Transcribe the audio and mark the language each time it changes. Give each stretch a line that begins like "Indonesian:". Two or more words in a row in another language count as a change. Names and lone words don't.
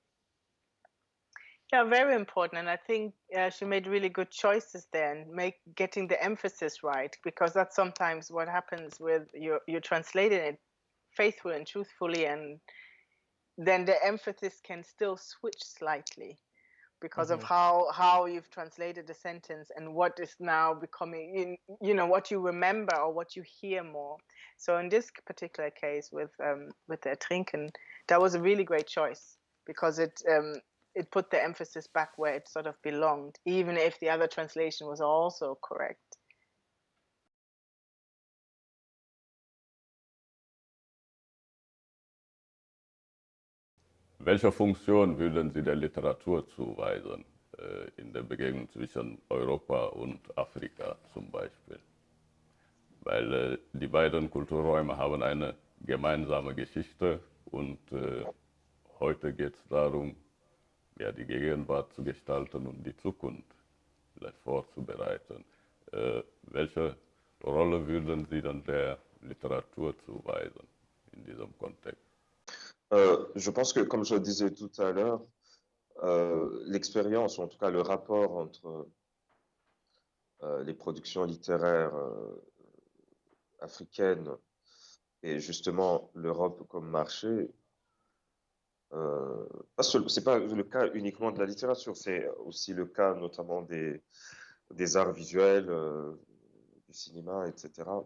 English: Yeah, very important, and I think she made really good choices there, and getting the emphasis right, because that's sometimes what happens with you're translating it faithfully and truthfully, and then the emphasis can still switch slightly because of how you've translated the sentence and what is now becoming, what you remember or what you hear more. So in this particular case with the Ertrinken, that was a really great choice, because it it put the emphasis back where it sort of belonged, even if the other translation was also correct.
German: Welcher Funktion würden Sie der Literatur zuweisen in der Begegnung zwischen Europa und Afrika zum Beispiel? Weil die beiden Kulturräume haben eine gemeinsame Geschichte und heute geht es darum, ja, die Gegenwart zu gestalten und die Zukunft vielleicht vorzubereiten. Welche Rolle würden Sie dann der Literatur zuweisen in diesem Kontext?
French: Je pense que, comme je le disais tout à l'heure, l'expérience, ou en tout cas le rapport entre les productions littéraires africaines et justement l'Europe comme marché, c'est pas le cas uniquement de la littérature, c'est aussi le cas notamment des arts visuels, du cinéma, etc.